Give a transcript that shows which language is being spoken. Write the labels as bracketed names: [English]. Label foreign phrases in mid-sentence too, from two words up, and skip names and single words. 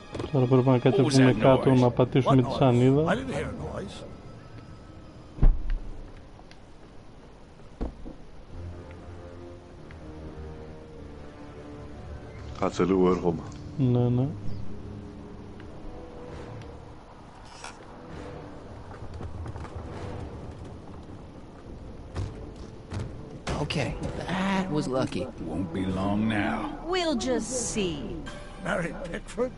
[Greek] Τώρα πρέπει να κατεβούμε κάτω να πατήσουμε τη σανίδα. Κάτσε λίγο, έρχομαι. Ναι, ναι. [English] Okay, that was lucky. Won't be long now. We'll just see. Mary Pickford?